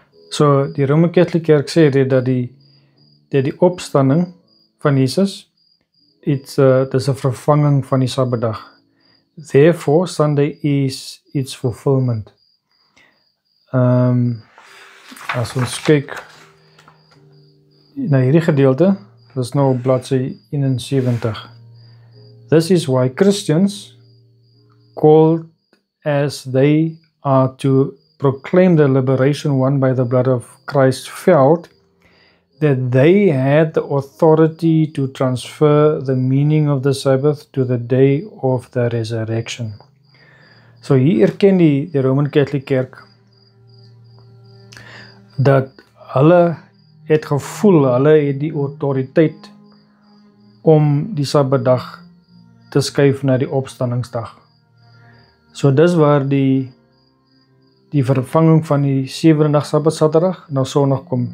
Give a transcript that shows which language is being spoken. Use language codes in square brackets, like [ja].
[af] So die Roman Catholic Kerk sê dit dat die opstanding van Jesus, dis 'n vervanging van die Sabbatdag. [en] Therefore, Sunday is its fulfillment. [af] As ons kyk na hierdie gedeelte, dis nou op bladsy 71. [en] This is why Christians, called as they are to proclaim the liberation won by the blood of Christ, felt that they had the authority to transfer the meaning of the Sabbath to the day of the resurrection. [af] So hier erken die Roman Catholic Kerk dat hulle het gevoel, hulle het die autoriteit om die Sabbatdag te skuif na die opstandingsdag. So dis waar die vervanging van die 7de dag Sabbat Saterdag, nou Sondag kom.